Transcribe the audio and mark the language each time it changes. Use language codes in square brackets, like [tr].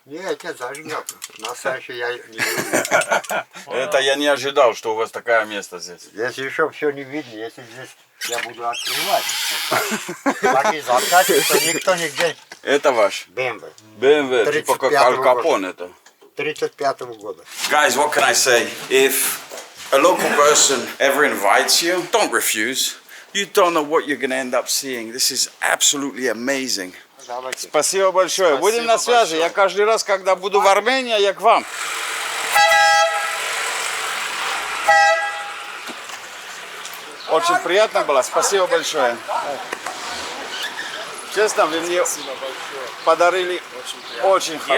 [ru] Нет, нет, зажигалка. Настоящий я не люблю. Это я не ожидал, что у вас такое место здесь. Здесь еще все не видно, если здесь я буду открывать. Такие заказы, что никто нигде. Это ваш? BMW. BMW, типа как Аль Капон это. 35-го года. [en] Guys, what can I say? If a local person ever invites you, don't refuse. You don't know what you're going to end up seeing. This is absolutely amazing. [ru] Давайте. Спасибо большое. Будем на связи. Я каждый раз, когда буду в Армении, я к вам. Очень приятно было. Спасибо большое. Честно, вы мне подарили очень хороший день.